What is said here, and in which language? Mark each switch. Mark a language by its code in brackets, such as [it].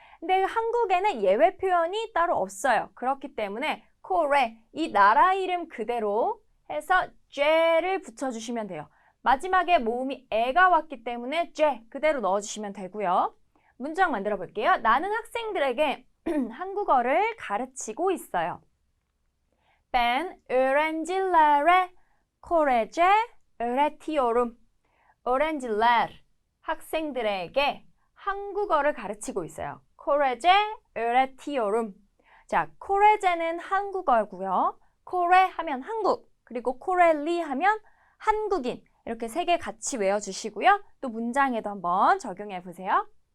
[ko] 근데 한국에는 예외 표현이 따로 없어요. 그렇기 때문에 코레, 이 나라 이름 그대로 해서 쟤를 붙여주시면 돼요. 마지막에 모음이 에가 왔기 때문에 쟤 그대로 넣어주시면 되고요. 문장 만들어 볼게요. 나는 학생들에게 한국어를 가르치고 있어요. [tr] Ben öğrencilere Korece öğretiyorum. [ko] öğrenciler, 학생들에게 한국어를 가르치고 있어요. [tr] Korece öğretiyorum. [ko] 자, 코레제는 한국어고요. 코레 하면 한국, 그리고 코렐리 하면 한국인. 이렇게 세 개 같이 외워주시고요. 또 문장에도 한번 적용해 보세요.